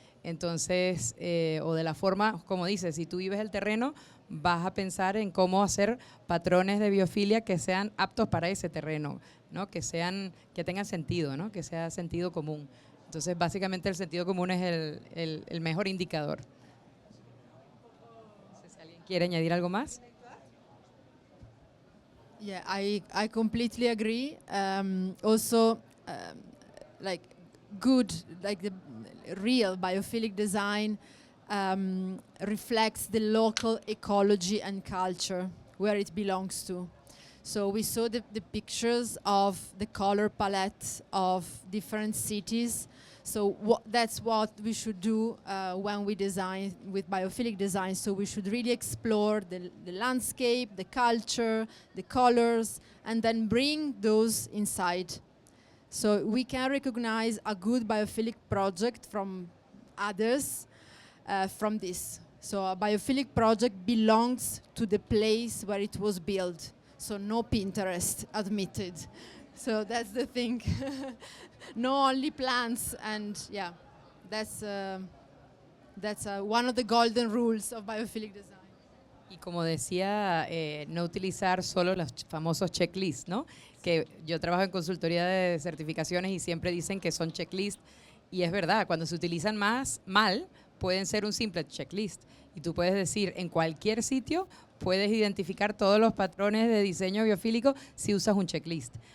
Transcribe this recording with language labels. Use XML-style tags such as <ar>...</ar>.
<es>Entonces, o de la forma, como dices, si tú vives el terreno, vas a pensar en cómo hacer patrones de biofilia que sean aptos para ese terreno, ¿no? Que tengan sentido, ¿no? Que sea sentido común. Entonces, básicamente el sentido común es el mejor indicador. No sé si alguien quiere añadir algo más.</es> <en>Yeah, I completely agree. Also, like the real biophilic design reflects the local ecology and culture where it belongs to. So we saw the pictures of the color palette of different cities. So that's what we should do when we design with biophilic design. So we should really explore the landscape, the culture, the colors, and then bring those inside. So we can recognize a good biophilic project from others from this. So a biophilic project belongs to the place where it was built. So no Pinterest admitted. So that's the thing. No only plants, and yeah, that's one of the golden rules of biophilic design.</en> <es>Y como decía, no utilizar solo los famosos checklists, ¿no? Que yo trabajo en consultoría de certificaciones y siempre dicen que son checklists, y es verdad, cuando se utilizan mal, pueden ser un simple checklist. Y tú puedes decir, en cualquier sitio puedes identificar todos los patrones de diseño biofílico si usas un checklist.</es>